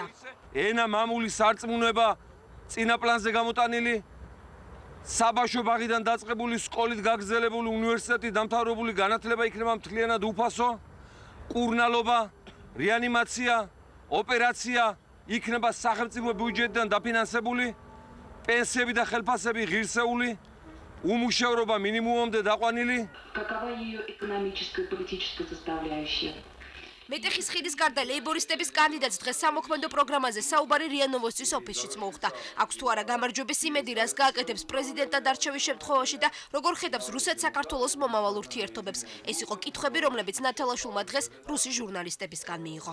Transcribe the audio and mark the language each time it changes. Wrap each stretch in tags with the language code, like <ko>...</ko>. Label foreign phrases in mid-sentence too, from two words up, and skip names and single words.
<ka>ენა მამული სარწმუნება წინა პლანზე გამოტანილი, საბავშვო ბაღიდან დაწყებული სკოლით გაგრძელებული უნივერსიტეტი დამთავრებული განათლება იქნება მთლიანად უფასო, კურნალობა, რეანიმაცია, ოპერაცია იქნება სახელმწიფო ბიუჯეტიდან დაფინანსებული, პენსიები და ხელფასები ღირსეული, უმუშევრობა მინიმუმამდე დაყვანილი.</ka> <ru>Какова ее экономическая и политическая составляющая?</ru> <ka>მეტეხის ხიდის გარდა ლეიბორისტების კანდიდატს დღეს სამოქმედო პროგრამაზე საუბარი რია ნოვოსტის ოფისშიც მოუხდა. აქვს თუ არა გამარჯვების იმედი, რას გააკეთებს პრეზიდენტად არჩევის შემთხვევაში და როგორ ხედავს რუსეთ-საქართველოს მომავალ ურთიერთობებს. ეს იყო კითხვები, რომლებიც ნათელაშვილმა დღეს რუსი ჟურნალისტებისგან მიიღო.</ka>